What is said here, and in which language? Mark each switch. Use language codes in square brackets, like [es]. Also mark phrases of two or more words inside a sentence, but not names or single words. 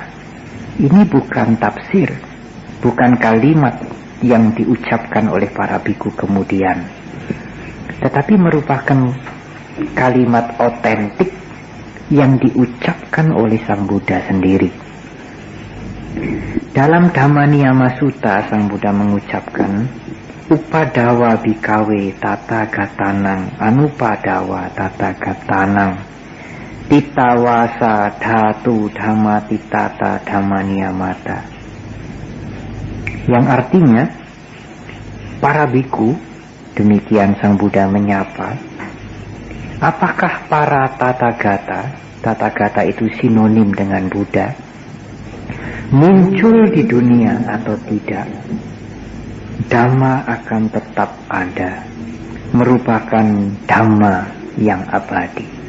[id] Ini bukan tafsir, bukan kalimat yang diucapkan oleh para biku kemudian, tetapi merupakan kalimat otentik yang diucapkan oleh Sang Buddha sendiri. Dalam Dhamma Niyama Sutta, Sang Buddha mengucapkan, [pi] Upadawa bikawe tata gatanang anupadawa tata gatanang titawasa dhatu dhamma titata dhamma niyamata. [id] Yang artinya, para biku, demikian Sang Buddha menyapa, apakah para tata-gata itu sinonim dengan Buddha, muncul di dunia atau tidak, Dhamma akan tetap ada, merupakan Dhamma yang abadi.